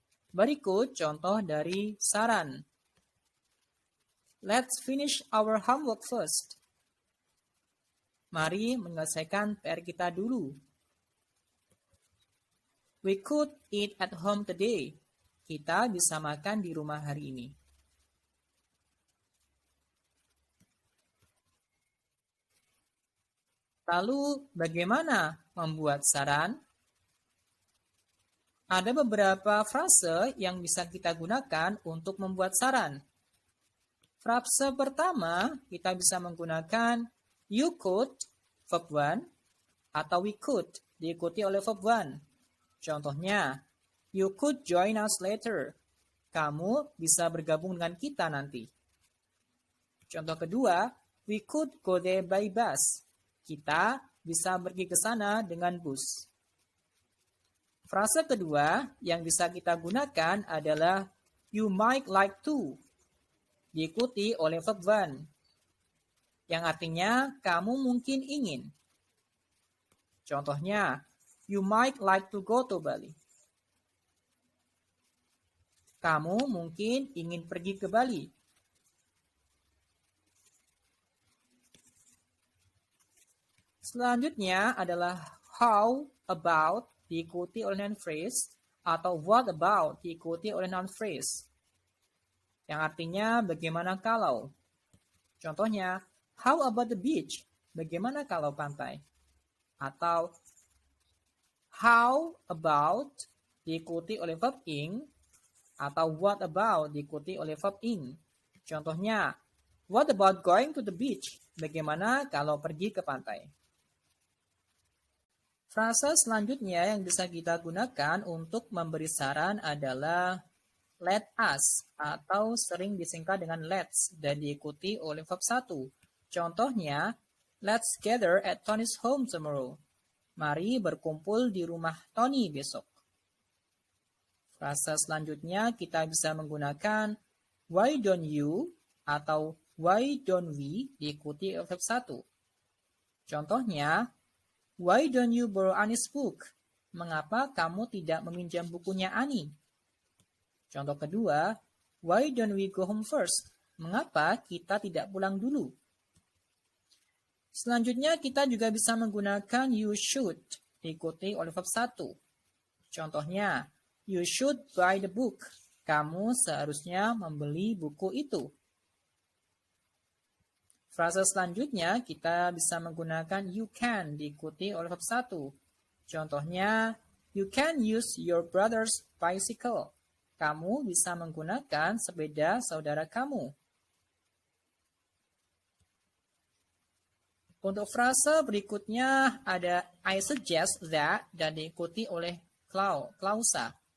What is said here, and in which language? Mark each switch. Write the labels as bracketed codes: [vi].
[id] Berikut contoh dari saran. [en] Let's finish our homework first. [id] Mari menyelesaikan PR kita dulu. [en] We could eat at home today. [id] Kita bisa makan di rumah hari ini. Lalu, bagaimana membuat saran? Ada beberapa frase yang bisa kita gunakan untuk membuat saran. Frase pertama, kita bisa menggunakan [en] you could, [id] verb 1, atau [en] we could, [id] diikuti oleh verb 1. Contohnya, [en] you could join us later. [id] Kamu bisa bergabung dengan kita nanti. Contoh kedua, [en] we could go there by bus. [id] Kita bisa pergi ke sana dengan bus. Frase kedua yang bisa kita gunakan adalah [en] you might like to, [id] diikuti oleh verb 1, yang artinya kamu mungkin ingin. Contohnya, [en] you might like to go to Bali. [id] Kamu mungkin ingin pergi ke Bali. Selanjutnya adalah [en] how about, [id] diikuti oleh noun phrase, atau [en] what about, [id] diikuti oleh noun phrase, yang artinya bagaimana kalau. Contohnya, [en] how about the beach? [id] Bagaimana kalau pantai? Atau how about, diikuti oleh verb ing, atau what about, diikuti oleh verb ing. Contohnya, [en] what about going to the beach? [id] Bagaimana kalau pergi ke pantai? Frase selanjutnya yang bisa kita gunakan untuk memberi saran adalah [en] let us, [id] atau sering disingkat dengan let's dan diikuti oleh verb 1. Contohnya, [en] let's gather at Tony's home tomorrow. [id] Mari berkumpul di rumah Tony besok. Frase selanjutnya kita bisa menggunakan [en] why don't you [id] atau [en] why don't we, [id] diikuti oleh verb 1. Contohnya, [en] why don't you borrow Annie's book? [id] Mengapa kamu tidak meminjam bukunya Annie? Contoh kedua, [en] why don't we go home first? [id] Mengapa kita tidak pulang dulu? Selanjutnya kita juga bisa menggunakan you should, diikuti oleh verb 1. Contohnya, [en] you should buy the book. [id] Kamu seharusnya membeli buku itu. Frase selanjutnya kita bisa menggunakan you can, diikuti oleh verb 1. Contohnya, [en] you can use your brother's bicycle. [id] Kamu bisa menggunakan sepeda saudara kamu. Untuk frase berikutnya ada [en] I suggest that [id] dan diikuti oleh klausa.